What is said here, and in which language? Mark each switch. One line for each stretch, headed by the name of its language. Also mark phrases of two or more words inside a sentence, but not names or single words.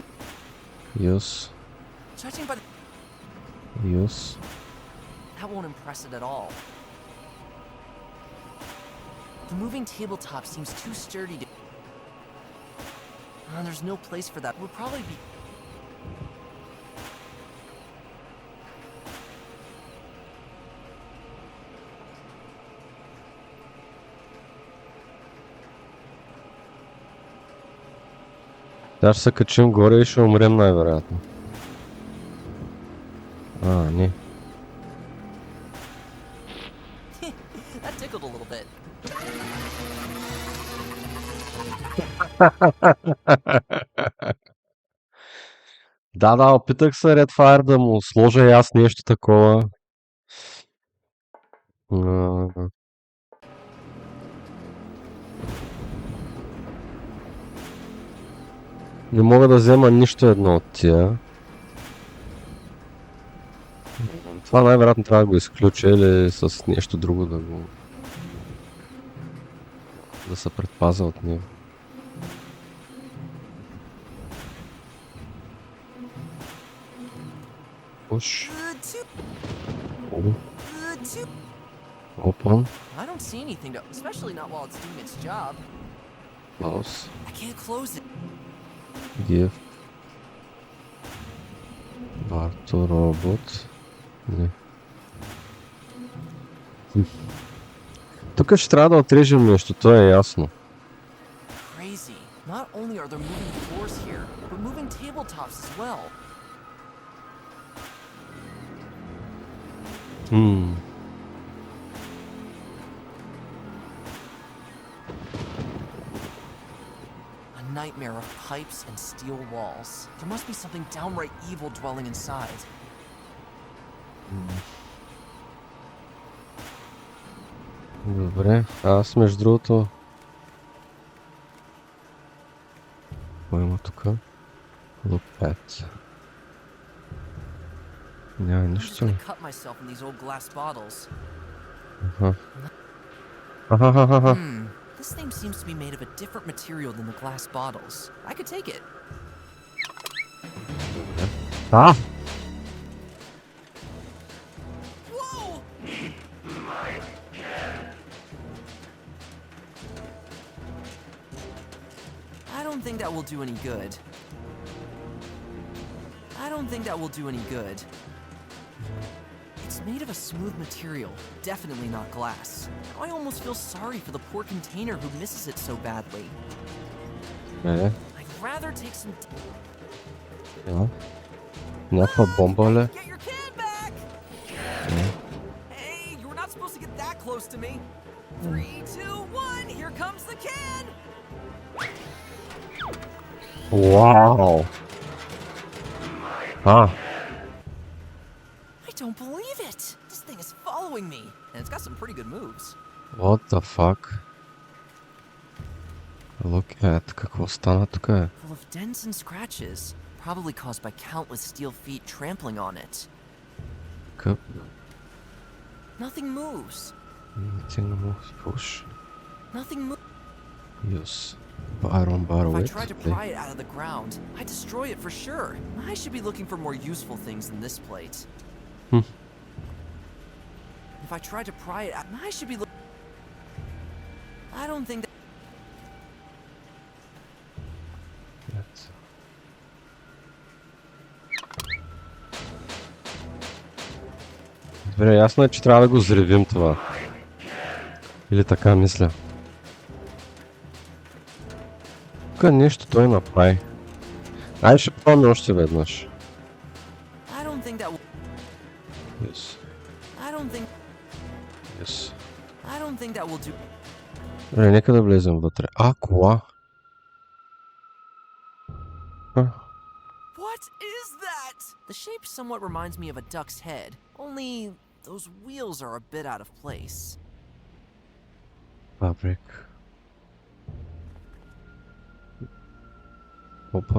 English: Yes. Judging by the... Yes. That won't impress it at all. The moving tabletop seems too sturdy to... there's no place for that. It would probably be...
Bulgarian: Сега ще се качим горе и ще умрем най-вероятно. Не.
English: That tickled a little bit.
Bulgarian: Да, опитах се Redfire да му сложа и аз нещо такова. Не мога да взема нищо едно от тия. Това най-вероятно трябва да го изключа или с нещо друго да се предпазя от него.
English: Push. Open. I don't see anything to... especially not while it's doing its job. Close. I can't close it.
Bulgarian: Give. Варто робот. Не. Тук ще трябва да отрежем нещо, то е ясно.
English: Crazy. Not only are there moving floors here, but moving tabletops as well. A nightmare of pipes and steel walls. There must be something downright evil dwelling inside.
Bulgarian: Добре, аз между другото... Какво има тука?
English: Look at.
Bulgarian: Няма нищо ли?
English: This thing seems to be made of a different material than the glass bottles. I could take it. Ah! Whoa! I don't think that will do any good. I don't think that will do any good. It's made of a smooth material, definitely not glass. I almost feel sorry for the poor container who misses it so badly. I'd rather take some...
Bulgarian: Някаква бомба ли?
English: Get your can back! Hey, you were not supposed to get that close to me. 3, 2, 1, here comes the can! Wow! I don't believe it! This thing is following me, and it's got some pretty good moves. What the fuck? Look at,
Bulgarian: какво стана тук е?
English: Full of dents and scratches, probably caused by countless steel feet trampling on it.
Bulgarian: Къп?
English: Nothing moves. Nothing moves, push. Nothing moves. Use. Iron bar, If I wait. tried to pry it out of the ground, I'd destroy it for sure. I should be looking for more useful things than this plate. If I tried to pry it out, I should be I don't think that...
Bulgarian: Добре, ясно е, че трябва да го взривим това. Или така мисля. Тук нещо той направи. Айде ще пробваме още веднъж.
English: I don't think that will... Yes. I don't think... Yes. I don't think that will do...
Bulgarian: Добре, нека да влезем вътре. А, кола.
English: What is that? The shape somewhat reminds me of a duck's head, only those wheels are a bit out of place. Fabric. Open.